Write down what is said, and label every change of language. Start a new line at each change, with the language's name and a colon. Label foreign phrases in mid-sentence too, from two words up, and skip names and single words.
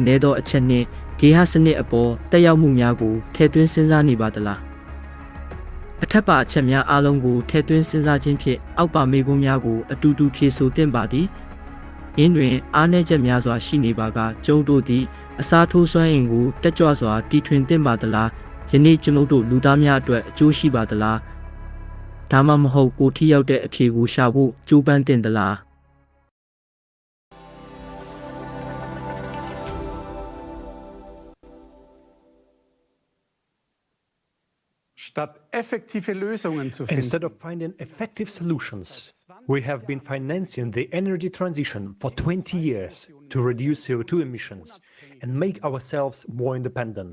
Burmese: နည်းသောအချက်နှင့်ဂေဟစနစ်အပေါ်တက်ရောက်မှုများကိုထည့်သွင်းစဉ်းစားနေပါသလားအထက်ပါအချက်များအလုံးကိုထည့်သွင်းစဉ်းစားခြင်းဖြင့်အောက်ပါမေးခွန်းများကိုအတူတူဖြေဆိုသင့်ပါသည်ရင်းတွင်အားနည်းချက်များစွာရှိနေပါကကျုံတို့သည်အစားထိုးစွမ်းအင်ကိုတက်ကြွစွာတီထွင်သင့်ပါသလားယနေ့ကျွန်ုပ်တို့လူသားများအတွက်အကျိုးရှိပါသလားဒါမှမဟုတ်ကိုထိရောက်တဲ့အဖြေကိုရှာဖို့ကြိုးပမ်းသင့်သလား
English: Instead of finding effective solutions, we have been financing the energy transition for 20 years to reduce CO2 emissions and make ourselves more independent.